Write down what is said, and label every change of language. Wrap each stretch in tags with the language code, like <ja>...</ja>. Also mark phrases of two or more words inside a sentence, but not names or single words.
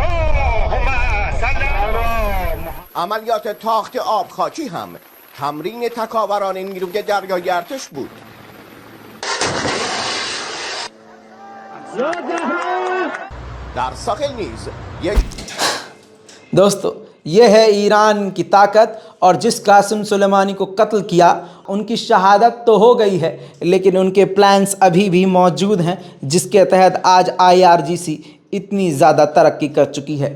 <fa>عملیات تاخت آبخاکی هم تمرین تکاوران نیروی دریایی ارتش بود. در ساحل نیز یک</fa> <hi>दोस्तों, ये है ईरान की ताकत। और जिस कासिम सुलेमानी को कत्ल किया, उनकी शहादत तो हो गई है, लेकिन उनके प्लान्स अभी भी मौजूद हैं, जिसके तहत आज IRGC इतनी ज़्यादा तरक्की कर चुकी है।</hi>